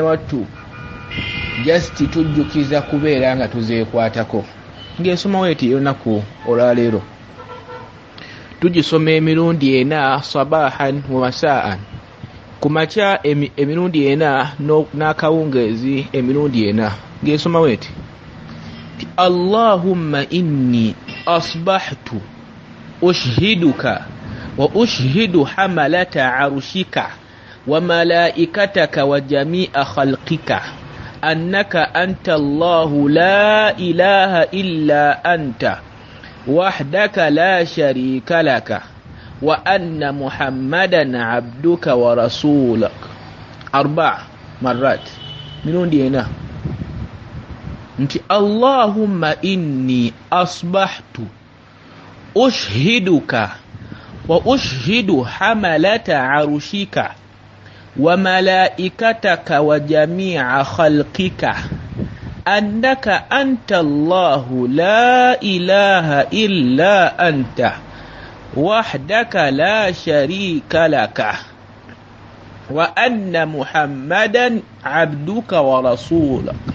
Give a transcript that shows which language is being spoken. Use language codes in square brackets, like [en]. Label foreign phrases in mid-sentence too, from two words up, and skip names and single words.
[lg] wattu just tujjukiza kubeera nga tuzeekwatako ng'esomawo eti ey'olunaku olwaleero tugisoma emirundi ena [ar] صباحا ومساء [lg] ku makya emirundi ena n'akawungeezi emirundi ena ng'esomawo eti [ar] اللهم إني أصبحت أشهدك وأشهد حملة عرشك وملائكتك وجميع خلقك أنك أنت الله لا إله إلا أنت وحدك لا شريك لك وأن محمدا عبدك ورسولك [lg] 4 marrat mirundi ena nti [ar] اللهم إني أصبحت أشهدك وأشهد حملة عرشك وملائكتك وجميع خلقك أنك أنت الله لا إله إلا أنت وحدك لا شريك لك وأن محمدا عبدك ورسولك